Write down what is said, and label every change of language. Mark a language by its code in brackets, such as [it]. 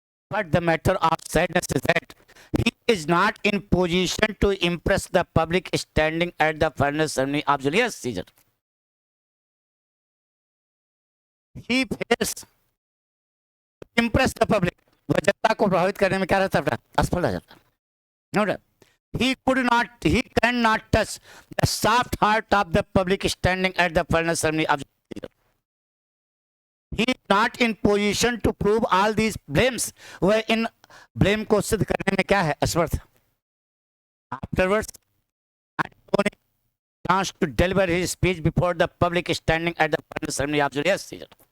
[en] But the matter of sadness is that he is not in position to impress the public standing at the furnace ceremony of Julius Caesar. He fails to impress the public. [hi] वह जनता को प्रभावित करने में क्या रहता है, असफल रह जाता है. [en] No, he cannot touch the soft heart of the public standing at the furnace ceremony of Julius Caesar. He is not in position to prove all these blames. [hi] वह इन blame को सिद्ध करने में क्या है, असमर्थ. [en] Afterwards, Antony wants to deliver his speech before the public standing at the furnace ceremony of Julius Caesar.